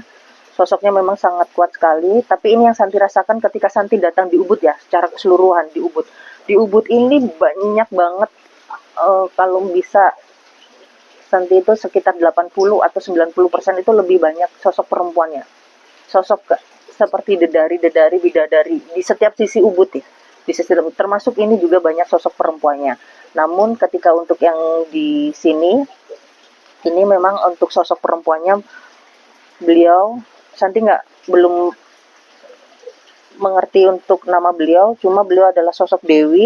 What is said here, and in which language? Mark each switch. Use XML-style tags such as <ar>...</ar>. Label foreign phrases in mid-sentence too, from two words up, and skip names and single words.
<id>Sosoknya memang sangat kuat sekali, tapi ini yang Santi rasakan ketika Santi datang di Ubud ya, secara keseluruhan di Ubud. Di Ubud ini banyak banget, kalau bisa Santi itu sekitar 80 atau 90% itu lebih banyak sosok perempuannya. Sosok seperti dedari-dedari, bidadari di setiap sisi Ubud ya. Di sisi termasuk ini juga banyak sosok perempuannya. Namun ketika untuk yang di sini, ini memang untuk sosok perempuannya beliau Santi belum mengerti untuk nama beliau, cuma beliau adalah sosok Dewi.</id>